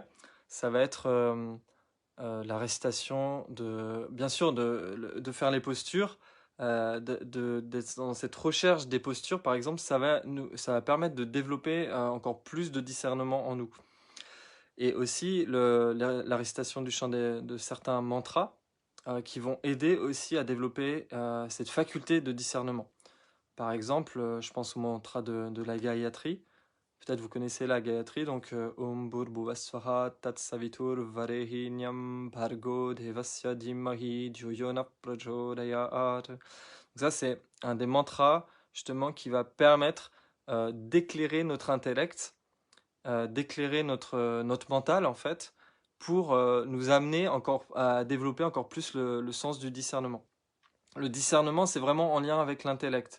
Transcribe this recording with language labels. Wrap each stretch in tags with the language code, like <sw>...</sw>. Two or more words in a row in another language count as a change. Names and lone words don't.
<fr>Ça va être la récitation bien sûr, de faire les postures, d'être dans cette recherche des postures, par exemple, ça va permettre de développer encore plus de discernement en nous. Et aussi la récitation du chant de certains mantras qui vont aider aussi à développer cette faculté de discernement. Par exemple, je pense au mantra de la Gayatri. Peut-être vous connaissez la Gayatri, donc</fr> <sa>Om Bhurbhuvasvaha Tat Savitur Varehinyam Bhargo Devasya Dhimahi Dhyo Yona Prachodayat.</sa> <fr>Donc ça, c'est un des mantras justement qui va permettre d'éclairer notre intellect, d'éclairer notre mental en fait, pour nous amener encore à développer encore plus le sens du discernement. Le discernement, c'est vraiment en lien avec l'intellect.</fr>